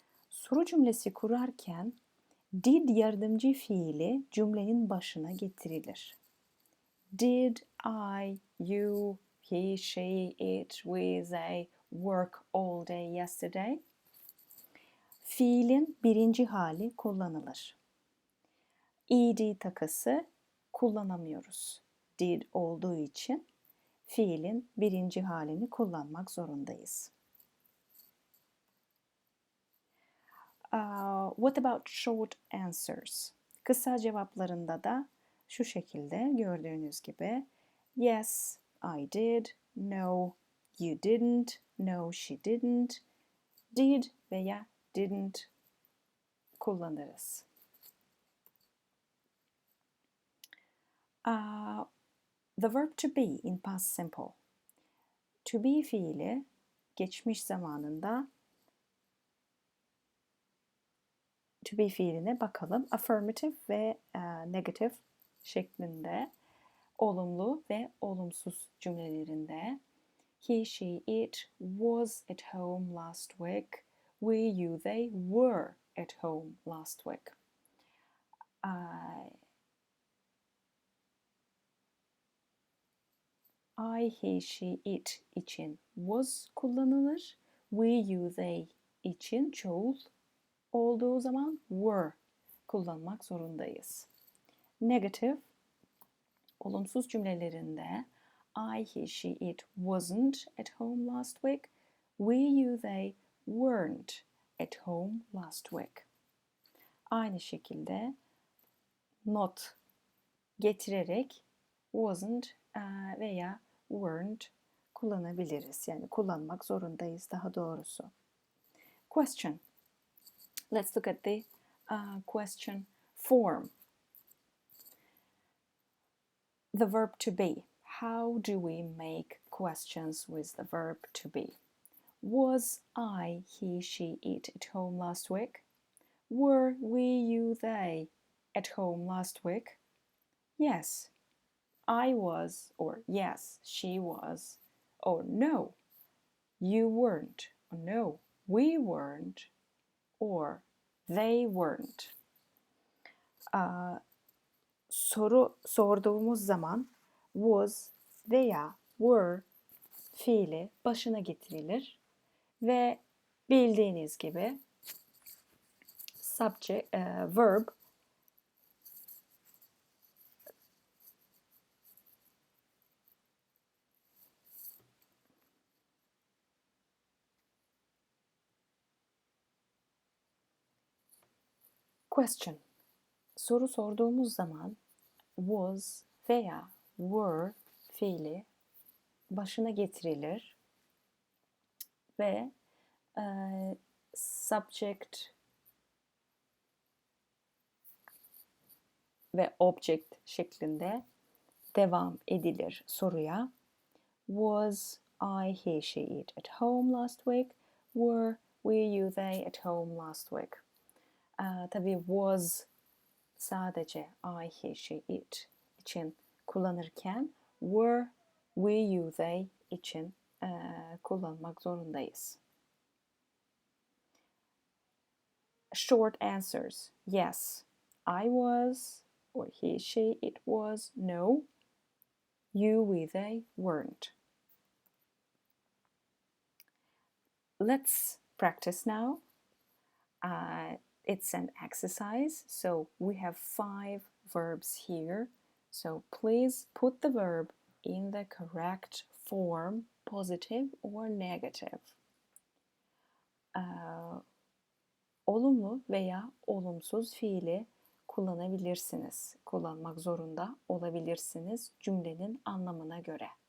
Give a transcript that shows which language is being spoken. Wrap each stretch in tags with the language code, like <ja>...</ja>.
<tr>Soru cümlesi kurarken did yardımcı fiili cümlenin başına getirilir.</tr> <en>Did I, you, he, she, it, we, they work all day yesterday?</en> <tr>Fiilin birinci hali kullanılır. Ed takısı kullanamıyoruz. Did olduğu için fiilin birinci halini kullanmak zorundayız.</tr> <en>What about short answers?</en> <tr>Kısa cevaplarında da şu şekilde gördüğünüz gibi</tr> <en>yes, I did, no, you didn't, no, she didn't,</en> <tr>did veya didn't kullanırız.</tr> <en>The verb to be in past simple.</en> <tr>To be fiili geçmiş zamanında to be fiiline bakalım. Affirmative ve negative şeklinde, olumlu ve olumsuz cümlelerinde</tr> <en>he, she, it was at home last week. We, you, they were at home last week.</en> <tr>I, he, she, it için was kullanılır. We, you, they için çoğul olduğu zaman were kullanmak zorundayız.</tr> <en>Negative,</en> <tr>olumsuz cümlelerinde</tr> <en>I, he, she, it wasn't at home last week. We, you, they weren't at home last week.</en> <tr>Aynı şekilde not getirerek wasn't veya weren't kullanabiliriz. Yani kullanmak zorundayız daha doğrusu.</tr> <en>Question. Let's look at the question form. The verb to be. How do we make questions with the verb to be? Was I, he, she, it at home last week? Were we, you, they at home last week? Yes. I was, or yes, she was, or no, you weren't, or no, we weren't, or they weren't.</en> <tr>Soru sorduğumuz zaman was veya were fiili başına getirilir ve bildiğiniz gibi</tr> <en>subject, verb question.</en> <tr>Soru sorduğumuz zaman was veya were fiili başına getirilir ve subject ve object şeklinde devam edilir soruya.</tr> <en>Was I, he, she, it at home last week? Were we, you, they at home last week?</en> <tr>Tabii was sadece I, he, she, it için kullanırken were, we, you, they için kullanmak zorundayız.</tr> <en>Short answers. Yes, I was, or he, she, it was. No, you, we, they weren't. Let's practice now. It's an exercise, so we have 5 verbs here. So please put the verb in the correct form, positive or negative.</en> <tr>Olumlu veya olumsuz fiili kullanabilirsiniz. Kullanmak zorunda olabilirsiniz cümlenin anlamına göre.</tr>